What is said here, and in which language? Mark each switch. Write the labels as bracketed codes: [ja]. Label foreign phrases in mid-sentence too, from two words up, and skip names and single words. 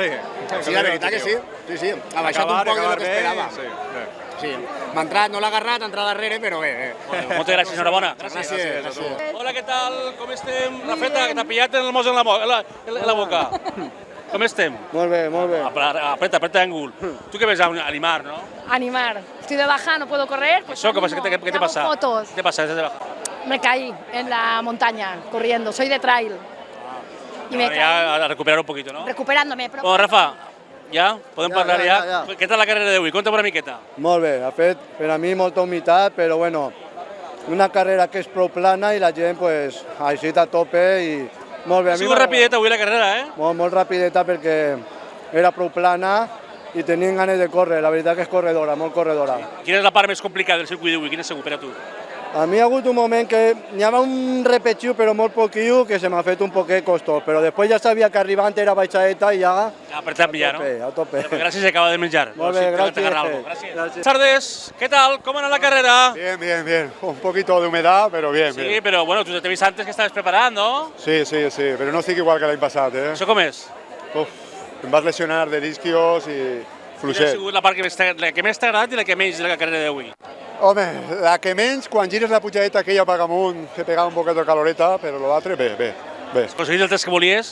[ca] Sí, la veritat que sí. Sí. Ha baixat un poc del que esperava. Sí. M'ha entrat, no l'ha agarrat, ha entrat darrere, però bé. Moltes gràcies, enhorabona. Gràcies. Hola, què tal? Com estem? Rafeta, que t'ha pillat el mos en la boca. Com estem? Molt bé, molt bé. [es] Apreta ángulo. ¿Tú qué ves? Animar, ¿no? Animar. Estoy de baja, no puedo correr. Pues ¿Eso? ¿Qué te pasa? Fotos. ¿Qué te pasa? ¿Estás de baja? Me caí en la montaña corriendo. Soy de trail. Y me caí. Ya a recuperar un poquito, ¿no? Recuperándome. [ca] Però... Bueno, Rafa, ¿ya? ¿Podem parlar ja? Ja. ¿Qué tal la carrera d'avui? Conta'm una miqueta. Molt bé, ha fet per a mi molta humitat, però bueno, una carrera que és prou plana i la gent pues, així a tope i molt bé. Ha sigut rapideta avui la carrera, eh? Molt rapideta perquè era prou plana i tenien ganes de córrer, la veritat que és corredora, molt corredora. Quina és la part més complicada del circuit d'avui? Quina ha sigut per a tu? A mi ha hagut un moment que n'hi havia un repetiu, però molt poquiu, que se m'ha fet un poquet costós, però després ja sabia que arribant era baixadeta i ja... Apretat ja, no? A tope. Gràcies, acaba de menjar. Molt bé, gràcies. [es] Buenas tardes, ¿qué tal? ¿Cómo anda la carrera? Bien. Un poquito de humedad, pero bien. Sí, pero bueno, tú te he visto antes que estabas preparando. [ca] Sí, pero no estic igual que l'any passat, eh? Això com és? Em vas lesionar de disquios i fluixet. Quina ha sigut la part que més t'ha agradat i la que menys de la carrera d'avui? Home, la que menys, quan gires la pujadeta aquella per amunt, que pegava un poquet de caloreta, però l'altre, bé. Has aconseguit el test que volies?